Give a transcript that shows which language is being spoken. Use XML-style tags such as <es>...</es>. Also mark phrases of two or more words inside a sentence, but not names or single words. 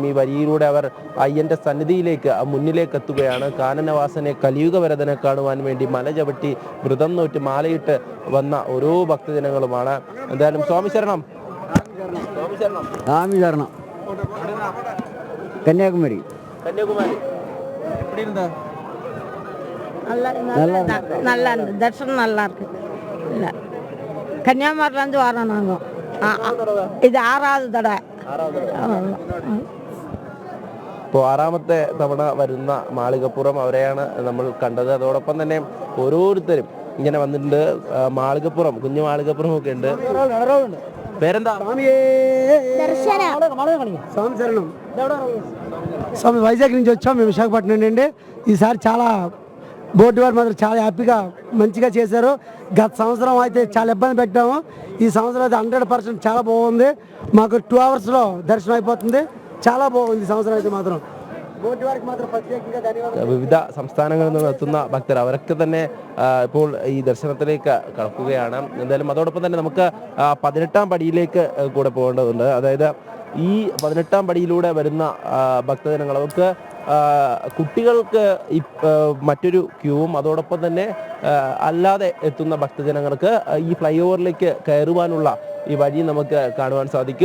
<ml>ഈ വരിയിലൂടെ അവർ അയ്യൻ്റെ സന്നിധിയിലേക്ക് മുന്നിലേക്ക് എത്തുകയാണ്. കാനനവാസനെ കലിയുഗ വരദനെ കാണുവാൻ വേണ്ടി മല ചവിട്ടി വ്രതം നോറ്റ് മാലയിട്ട് വന്ന ഓരോ ഭക്തജനങ്ങളുമാണ്. എന്തായാലും സ്വാമി ശരണം. സ്വാമി ശരണം. കന്യാകുമാരി.</ml> <ta>நல்லா இருந்து தர்ஷனம் நல்லா இருக்கு. இல்லை கன்னியாகுமரியிலேருந்து வரோம் நாங்கள்.</ta> <ml>ഇത് 6வது തവണ. ഇപ്പോൾ 6ാമത്തെ തവണ വരുന്ന മാളികപ്പുറം അവരെയാണ് നമ്മൾ കണ്ടത്. അതോടൊപ്പം തന്നെ ഓരോരുത്തരും ഇങ്ങനെ വന്നിട്ടുണ്ട്. മാളികപ്പുറം, കുഞ്ഞു മാളികപ്പുറം ഒക്കെ ഉണ്ട്. പേരെന്താ?</ml> <te>స్వామి శరణం. స్వామి వైజాగ్ నుంచి వచ్చాం మేము, విశాఖపట్నం నుండి. ఈసారి చాలా బోర్డు వారు మాత్రం చాలా హ్యాపీగా మంచిగా చేశారు. గత సంవత్సరం అయితే చాలా ఇబ్బంది పెట్టాము. ఈ సంవత్సరం అయితే 100% చాలా బాగుంది. మాకు 2 అవర్స్లో దర్శనం అయిపోతుంది. చాలా బాగుంది ఈ సంవత్సరం అయితే మాత్రం. బోర్డు వారికి మాత్రం ప్రత్యేకంగా ధన్యవాదాలు.</te> <ml>വിവിധ സംസ്ഥാനങ്ങളിൽ നിന്ന് എത്തുന്ന ഭക്തർ അവരൊക്കെ തന്നെ ഇപ്പോൾ ഈ ദർശനത്തിലേക്ക് കടക്കുകയാണ്. എന്തായാലും അതോടൊപ്പം തന്നെ നമുക്ക് 18-ാം പടിയിലേക്ക് കൂടെ പോകേണ്ടതുണ്ട്. അതായത് ഈ 18-ാം പടിയിലൂടെ വരുന്ന ഭക്തജനങ്ങൾ അവർക്ക് കുട്ടികൾക്ക് മറ്റൊരു ക്യൂവും അതോടൊപ്പം തന്നെ അല്ലാതെ എത്തുന്ന ഭക്തജനങ്ങൾക്ക് ഈ ഫ്ലൈ ഓവറിലേക്ക് കയറുവാനുള്ള ഈ വഴി നമുക്ക് കാണുവാൻ സാധിക്കും.</ml>